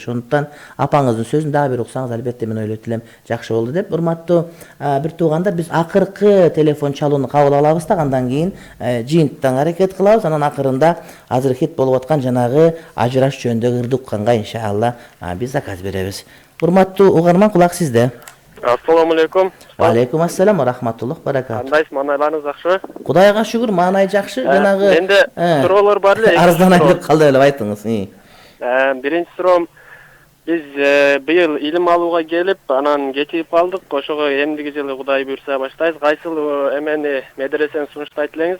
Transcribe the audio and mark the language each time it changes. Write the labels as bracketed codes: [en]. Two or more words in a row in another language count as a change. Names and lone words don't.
[ky] Ошондуктан апаңыздын сөзүн дагы бир уксаңыз, албетте мен ойлойт элем жакшы болду деп. Урматтуу бир туугандар, биз акыркы телефон чалууну кабыл алабыз да, андан кийин жыйынтыктан аракет кылабыз. Анан акырында азыр хит болуп аткан жанагы ажыраш жөнүндөгү ырды укканга иншалла биз заказ беребиз. Урматтуу угарман, кулак сизде. [ar] السلام عليكم. عليكم السلام ورحمة الله بركات. [ky] Кандайсыз, маанайларыңыз жакшыбы? Кудайга шүгүр, маанай жакшы. Жанагы менде суроолор бар эле. Арзанай деп калды эле, айтыңыз. Биринчи суроом, биз быйыл илим алууга келип, анан кечигип калдык. Ошого эмдиги жылы Кудай буйрса баштайбыз. Кайсыл эмени медресени сунуштайт элеңиз?